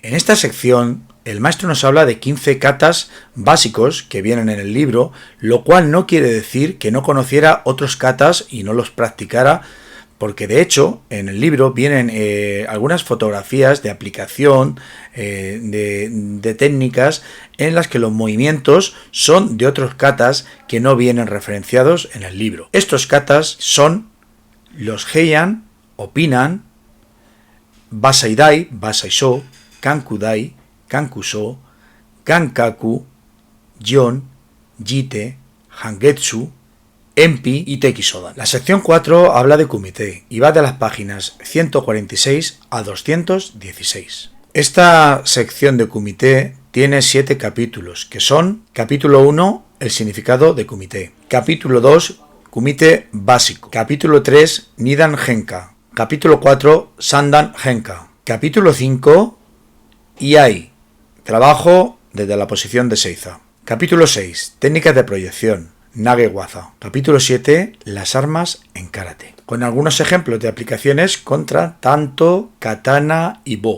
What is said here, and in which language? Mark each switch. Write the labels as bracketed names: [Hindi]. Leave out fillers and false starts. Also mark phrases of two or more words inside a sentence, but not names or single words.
[Spanish] En esta sección el maestro nos habla de 15 katas básicos que vienen en el libro, lo cual no quiere decir que no conociera otros katas y no los practicara, porque de hecho en el libro vienen algunas fotografías de aplicación de técnicas en las que los movimientos son de otros katas que no vienen referenciados en el libro. Estos katas son los Heian o Pinan, Basai-dai, Basai-sho, Kankudai Kankuso, Gankaku, Gion, Jite, Hangetsu, Enpi y Tekisodan. La sección 4 habla de Kumite y va de las páginas 146 a 216. Esta sección de Kumite tiene 7 capítulos, que son: capítulo 1, el significado de Kumite; capítulo 2, Kumite básico; capítulo 3, Nidan Genka; capítulo 4, Sandan Genka; capítulo 5, Iai, trabajo desde la posición de Seiza; capítulo 6, técnicas de proyección, Nage-waza; capítulo 7, las armas en karate, con algunos ejemplos de aplicaciones contra tanto, katana y bo.